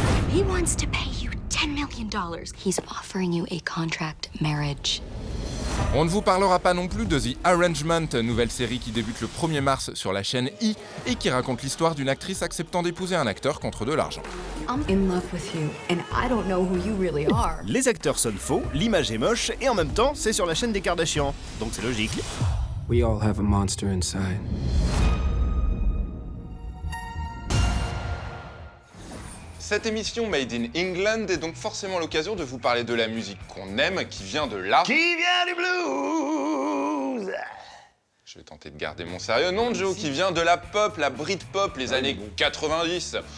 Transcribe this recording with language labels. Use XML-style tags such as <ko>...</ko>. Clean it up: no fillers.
<en>He wants to pay you $10 million. He's offering you a contract marriage.</en> <fr>On ne vous parlera pas non plus de The Arrangement, nouvelle série qui débute le 1er mars sur la chaîne E! Et qui raconte l'histoire d'une actrice acceptant d'épouser un acteur contre de l'argent.</fr> <en>I'm in love with you, and I don't know who you really are.</en> <fr>Les acteurs sonnent faux, l'image est moche et en même temps c'est sur la chaîne des Kardashians, donc c'est logique.</fr> <en>We all have a monster inside.</en> <fr>Cette émission Made in England est donc forcément l'occasion de vous parler de la musique qu'on aime, qui vient de là. Qui vient du blues? Je vais tenter de garder mon sérieux. Non, Joe, qui vient de la pop, la Britpop, les années 90.</fr>